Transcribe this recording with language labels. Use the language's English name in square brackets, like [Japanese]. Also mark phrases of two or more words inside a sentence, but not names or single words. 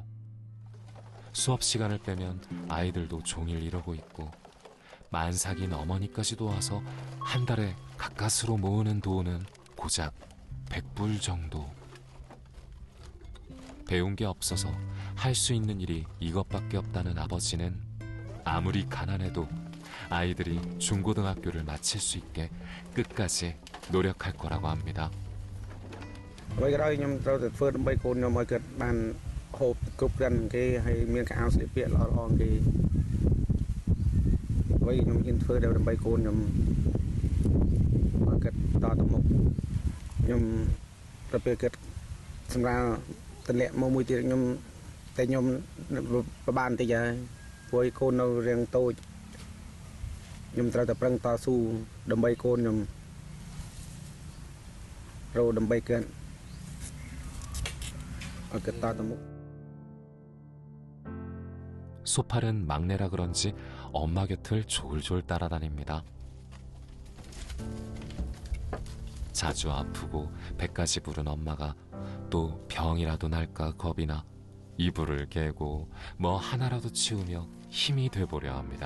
[Korean] 수업 시간을 빼면 아이들도 종일 이러고 있고 만삭인 어머니까지도 와서 한 달에 가까스로 모으는 돈은 고작 100불 정도. 배운 게 없어서 할 수 있는 일이 이것밖에 없다는 아버지는 아무리 가난해도 아이들이 중고등학교를 마칠 수 있게 끝까지 노력할 거라고 합니다. [Khmer] អ្វីក៏ដោយខ្ញុំត្រូវតែធ្វើដើម្បីកូនខ្ញុំឲ្យគាត់បានហូបគ្រប់គ្រាន់គេហើយមានកាអាវស្លៀកពាក់ល្អៗគេ អ្វីខ្ញុំហ៊ានធ្វើដើម្បីកូនខ្ញុំឲ្យគាត់តទៅមុខខ្ញុំទៅពេលគាត់សម្រាប់តម្លាក់មកមួយទៀតខ្ញុំតែខ្ញុំប្របានបន្តិចហើយព្រោះកូននៅរៀងតូចខ្ញុំត្រូវតែប្រឹងតស៊ូដើម្បីកូនខ្ញុំរកដើម្បីគាត់ [Korean] 소팔은 막내라 그런지 엄마 곁을 졸졸 따라다닙니다. 자주 아프고 배까지 부른 엄마가 또 병이라도 날까 겁이나 이불을 개고 뭐 하나라도 치우며 힘이 돼보려 합니다.